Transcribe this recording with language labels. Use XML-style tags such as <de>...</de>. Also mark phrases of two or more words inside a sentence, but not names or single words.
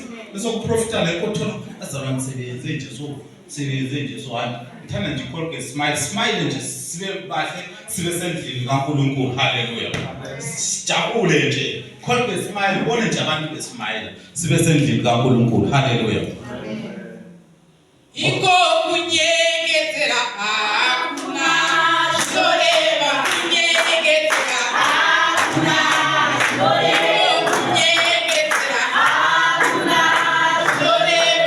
<nd>Bese ukuprofitana ekuthola bazalwane sebenze nje so hayi. Ngithanda nje Colgate Smile. Smile nje sibe bahle sibe sendlini kaNkulunkulu. Hallelujah. Sijabule nje. Colgate Smile bone nje abantu besmile sibe sendlini kaNkulunkulu. Hallelujah.</nd> <sn>Kunyengetera hakuna zvinorema. Kunyengetera hakuna zvinorema. Kunyengetera hakuna zvinorema.</sn>